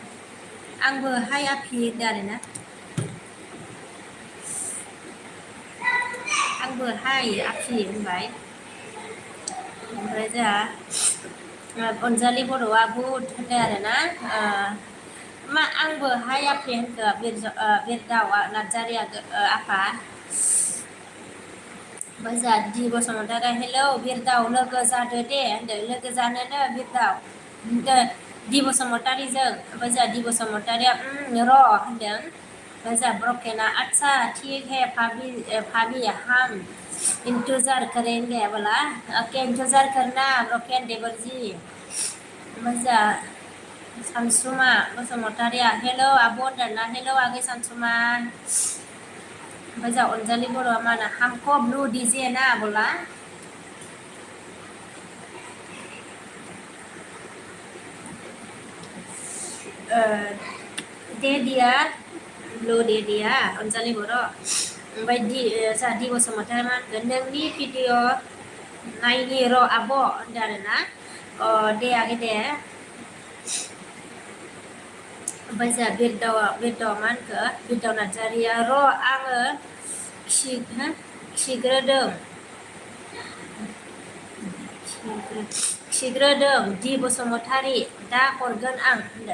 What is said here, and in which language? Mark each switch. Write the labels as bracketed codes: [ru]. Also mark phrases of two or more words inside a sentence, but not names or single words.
[brx] होनदों आरोना आंबो हाय आफि होनबाय ओमफ्राय जोंहा अनजालि बर'आ बुद होनदों आरोना मा आंबो हाय आफि होनखो बिरदाव नार्जारि आफा ओमफ्राय जोंहा दि बसुमतारी हेलौ बिरदाव लोगो जादो दे होनदों लोगो जानोनो बिरदाव दि बसुमतारीजों ओमफ्राय जोंहा दि बसुमतारीया र' होनदों ओमफ्राय जोंहा ब्रकेना आदसा [hi] ठीक है भाभी हम इंतजार करेंगे बोला ओके इंतजार करना [brx] ब्रकेन देवर जी ओमफ्राय जोंहा सानसुमा बसुमतारीया हेलौ आब' होनदोंना हेलौ आगै सानसुमा ओमफ्राय जोंहा अनजालि बर'आ मा होनो [hi] हमको ब्लू दीजिए ना बोला दे दिया ब्लू दे दिया [brx] अनजालि बर' ओमफ्राय जोंहा दि बसुमतारी मा होनगोन नोंनि भिडिअ नायनि र' आब' होनदों आरोना अ दे आगै दे ओमफ्राय जोंहा बिरदावा मा होनखो बिरदाव नार्जारिया र' आङो खिग्रोदों खिग्रोदों दि बसुमतारी दा हरगोन आं होनदों।